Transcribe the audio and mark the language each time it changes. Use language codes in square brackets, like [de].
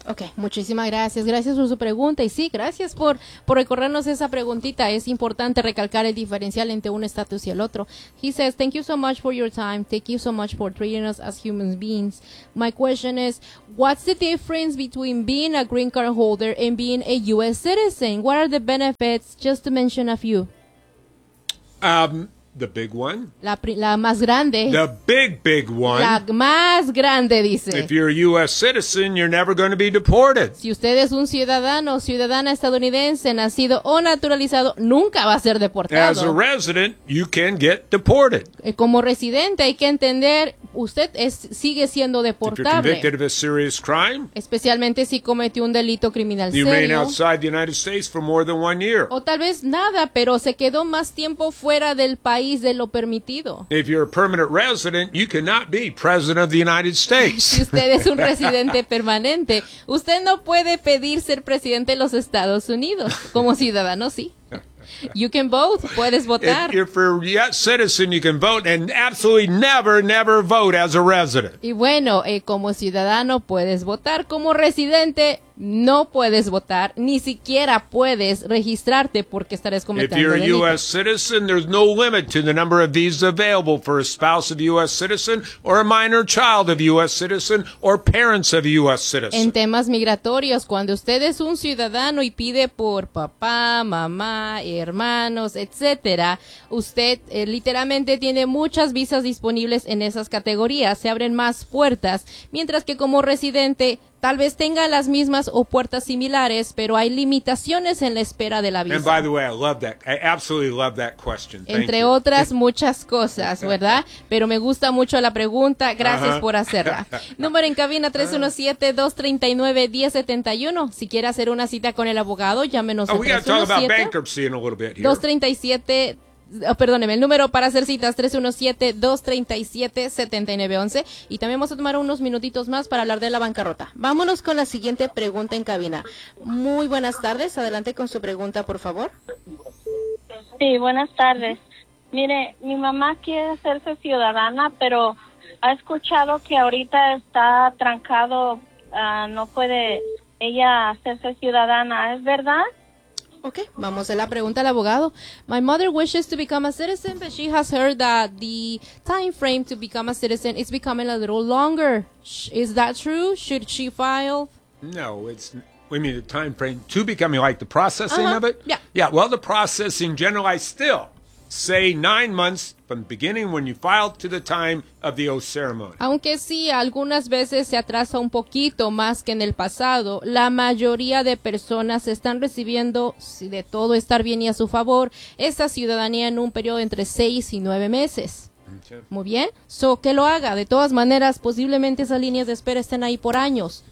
[es] Okay, muchísimas gracias. Gracias por su pregunta. Y sí, gracias por recordarnos esa preguntita. Es importante recalcar el diferencial entre un estatus y el otro. [en] He says, thank you so much for your time. Thank you so much for treating us as human beings. My question is, what's the difference between being a green card holder and being a U.S. citizen? What are the benefits? Just to mention a few. The big one. [es] La más grande. [en] The big, big one. [es] La más grande, dice. [en] If you're a U.S. citizen, you're never going to be deported. [es] Si usted es un ciudadano o ciudadana estadounidense, nacido o naturalizado, nunca va a ser deportado. [en] As a resident, you can get deported. [es] Como residente, hay que entender, usted sigue siendo deportable. [en] If you're convicted of a serious crime. [es] Especialmente si cometió un delito criminal serio. [en] You remain outside the United States for more than one year. [es] O tal vez nada, pero se quedó más tiempo fuera del país. De lo permitido. [en] If you're a permanent resident, you cannot be president of the United States. [es] Si usted es un residente permanente, usted no puede pedir ser presidente de los Estados Unidos. Como ciudadano, sí. [en] You can vote, [es] puedes votar. [en] If you're a citizen, you can vote and absolutely never, never vote as a resident. [es] Y bueno, como ciudadano puedes votar, como residente no puedes votar, ni siquiera puedes registrarte porque estarás cometiendo delito. [en] If you're a U.S. citizen, there's no limit to the number of visas available for a spouse of a U.S. citizen or a minor child of a U.S. citizen or parents of a U.S. citizen. [es] En temas migratorios, cuando usted es un ciudadano y pide por papá, mamá, hermanos, etcétera, usted literalmente tiene muchas visas disponibles en esas categorías, se abren más puertas, mientras que como residente tal vez tenga las mismas o puertas similares, pero hay limitaciones en la espera de la visa. [en] And by the way, I love that. I absolutely love that question. Thank [es] Entre [en] you. [es] Otras muchas cosas, ¿verdad? Pero me gusta mucho la pregunta. Gracias por hacerla. Número en cabina 317-239-1071. Si quiere hacer una cita con el abogado, llámenos al 317-237-1071. Perdóneme, el número para hacer citas 317-237-7911. Y también vamos a tomar unos minutitos más para hablar de la bancarrota. Vámonos con la siguiente pregunta en cabina. Muy buenas tardes, adelante con su pregunta, por favor. Sí, buenas tardes. Mire, mi mamá quiere hacerse ciudadana, pero ha escuchado que ahorita está trancado, no puede ella hacerse ciudadana, ¿es verdad? Okay, vamos a la pregunta al abogado. [en] My mother wishes to become a citizen, but she has heard that the time frame to become a citizen is becoming a little longer. Is that true? Should she file? No, it's. We mean the time frame to becoming, like the processing of it? Yeah. Yeah, well, the processing generally, I still say 9 months from the beginning when you file to the time of the oath ceremony. [es] Aunque sí, algunas veces se atrasa un poquito más que en el pasado, la mayoría de personas están recibiendo, si de todo estar bien y a su favor, esa ciudadanía en un periodo entre 6 y 9 meses. Okay. Muy bien. So, que lo haga. De todas maneras, posiblemente esas líneas de espera estén ahí por años.